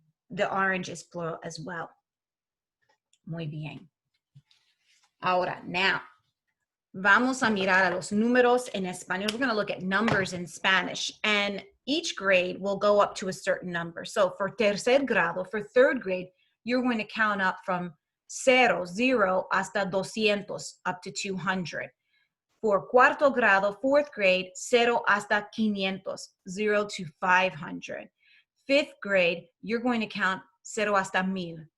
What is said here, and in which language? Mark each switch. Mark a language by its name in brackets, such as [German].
[English] The orange is plural as well. [Spanish] Muy bien. Ahora, [English] now, [Spanish] vamos a mirar a los números en español. [English] We're going to look at numbers in Spanish, and each grade will go up to a certain number. So for tercer grado, for third grade, you're going to count up from 0 [Spanish] hasta 200, [English] up to 200. For cuarto grado, fourth grade, [Spanish] 0 hasta 500, [English] 0 to 500. Fifth grade, you're going to count 0 [Spanish] hasta 1000,